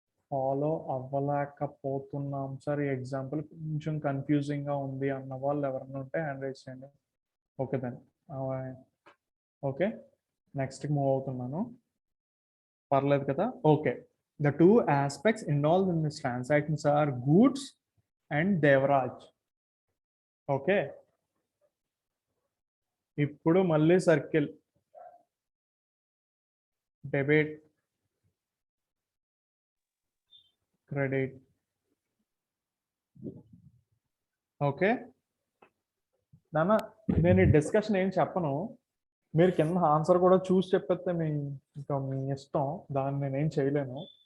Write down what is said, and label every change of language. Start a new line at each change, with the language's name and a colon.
Telugu: Follow అవ్వలేకపోతున్నాం sir, ఈ example కొంచెం confusing గా ఉంది అన్న వాళ్ళు ఎవరైనా ఉంటే హ్యాండ్ రైజ్ చేయండి. ఓకే దాన్ని, ఓకే నెక్స్ట్ మూవ్ అవుతున్నాను, పర్లేదు కదా?
English: Okay, the two aspects involved in this transactions are goods and Devraj.
Telugu: Okay, ఇప్పుడు మళ్ళీ సర్కిల్, డెబిట్, క్రెడిట్. ఓకే నాన్న, నేను ఈ డిస్కషన్ ఏం చెప్పను, మీరు కింద ఆన్సర్ కూడా చూసి చెప్పేస్తే ఇంకా మీ ఇష్టం, దాన్ని నేనేం చేయలేను.